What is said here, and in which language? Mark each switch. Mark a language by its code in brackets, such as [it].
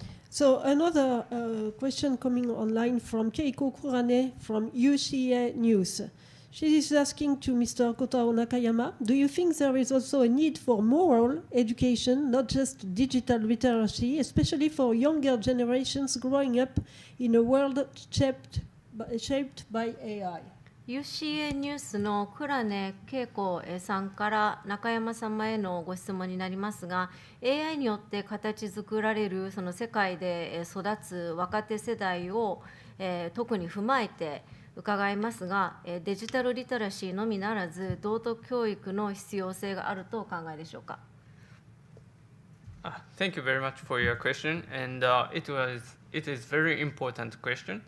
[en] So another question coming online from Keiko Kurane from UCA News. She is asking to Mr. Kotaro Nakayama, do you think there is also a need for moral education, not just digital literacy, especially for younger generations growing up in a world shaped by AI? [ja] UCA ニュースの倉根恵子さんから中山様へのご質問になりますが、AI によって形作られるその世界で育つ若手世代を特に踏まえて伺いますが、デジタルリテラシーのみならず道徳教育の必要性があるとお考えでしょうか。 [en] Thank you very much for your question, and it is very important question.